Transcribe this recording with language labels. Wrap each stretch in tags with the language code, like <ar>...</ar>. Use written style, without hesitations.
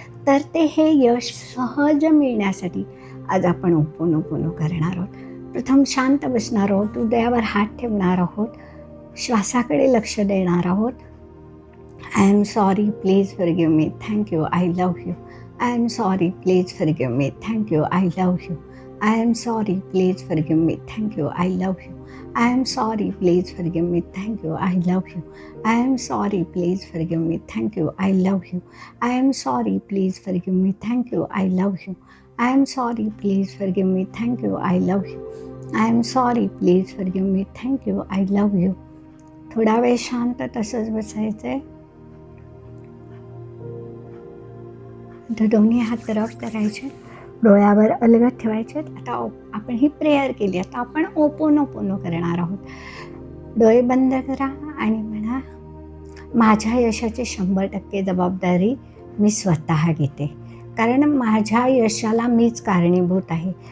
<mr>तर ते हे यश सहज मिळण्यासाठी आज आपण ओपोनोपोनो करणार आहोत. प्रथम शांत बसणार आहोत, हृदयावर हात ठेवणार आहोत, श्वासाकडे लक्ष देणार आहोत.</mr> <en>I am sorry, please forgive me, thank you, I love you. I am sorry, please forgive me, thank you, I love you. I am sorry, please forgive me, thank you, I love you. I am sorry, please forgive me, thank you, I love you. I am sorry, please forgive me, thank you, I love you. I am sorry, please forgive me, thank you, I love you. I am sorry, please forgive me, thank you, I love you. I am sorry, please forgive me, thank you, I love you.</en> <mr>थोडा वेळ शांत तसंच बसायचंय. दोन्ही हात रब करायचे, डोळ्यावर अलगद ठेवायचे. आता आपण ही प्रेयर केली, आता आपण ओपोनोपोनो करणार आहोत. डोळे बंद करा आणि म्हणा, माझ्या यशाची 100% जबाबदारी मी स्वतः घेते, कारण माझ्या यशाला मीच कारणीभूत आहे.</mr>